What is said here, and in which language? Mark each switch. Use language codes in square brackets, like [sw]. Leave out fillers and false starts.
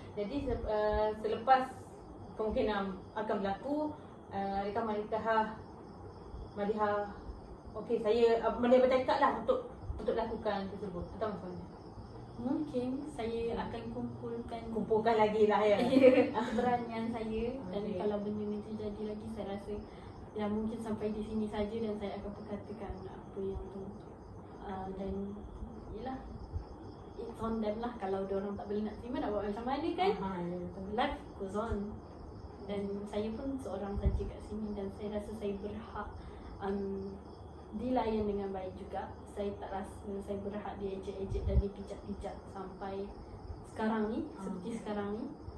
[ms] Jadi selepas kemungkinan akan berlaku, adakah Madihah okey, saya Madihah bertekad lah untuk lakukan tersebut atau macam mana? Mungkin saya akan Kumpulkan lagi lah ya. keberanian saya. Dan Okay. kalau benda ni terjadi lagi, saya rasa ya mungkin sampai di sini saja dan saya akan perkatakan apa yang tu. Dan yelah, [en] it's on them [ms] lah. Kalau diorang tak boleh nak terima, nak buat macam mana kan? Ya, betul. [en] Life goes on. [ms] Dan saya pun seorang saja kat sini dan saya rasa saya berhak dilayan dengan baik juga. Saya tak rasa saya berhak diejek-ejek dan dipijak-pijak sampai sekarang ni, seperti sekarang ni.